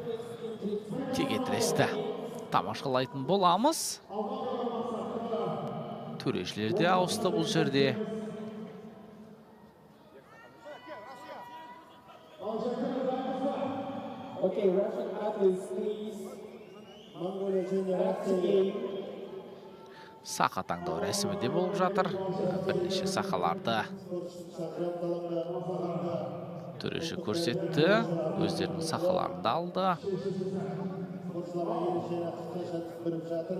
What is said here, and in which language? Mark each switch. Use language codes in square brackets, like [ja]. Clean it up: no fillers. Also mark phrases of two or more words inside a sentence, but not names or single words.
[kk] текетіресті тамашалайтын боламыз. Төрешілер де ауысты бұл жерде. [en] Okay, Russian athletes, please. [kk] Mongolia және Россия Сақа таңдау рәсімі де болып жатыр. Бірнеше сақаларды төреші көрсетті. Өздерінің сақаларын да алды. спортшыларға ерекше қысқаша түсіндіріп жатыр.